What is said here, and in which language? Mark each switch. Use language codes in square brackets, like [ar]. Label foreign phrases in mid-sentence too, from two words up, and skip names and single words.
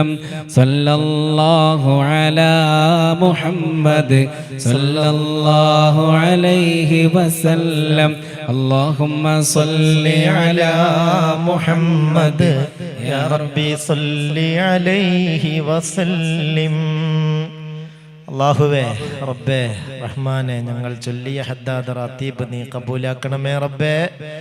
[ar] صلى الله على محمد صلى الله عليه وسلم. اللهم صل على محمد يا ربي صل عليه وسلم. [ml] അല്ലാഹുവേ റബ്ബേ റഹ്മാനെ ഞങ്ങൾ ചൊല്ലിയ ഹദ്ദാദ് റാത്തീബ് നീ കബൂലാക്കണമേ റബ്ബേ.